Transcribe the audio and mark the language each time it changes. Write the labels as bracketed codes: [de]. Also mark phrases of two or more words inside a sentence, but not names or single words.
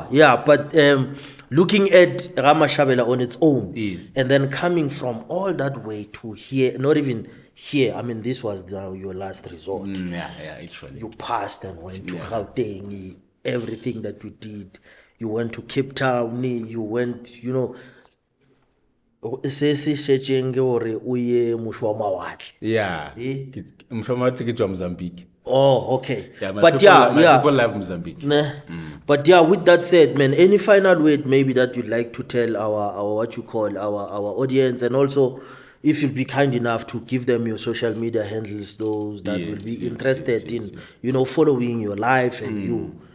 [en] But looking at Ramashabela on its own, and then coming from all that way to here, not even here, I mean, this was your last resort. Actually. You passed and went to Gauteng, everything that you did. You went to Cape Town, you went, [tn] se shetseng ke gore o ye mosho wa mawatle. Mosho wa mawatle ke tswa Mozambique. [en] Okay. But people love Mozambique. But with that said, man, any final word maybe that you'd like to tell our what you call our audience, and also if you'd be kind enough to give them your social media handles, those that will be interested in following your life and you.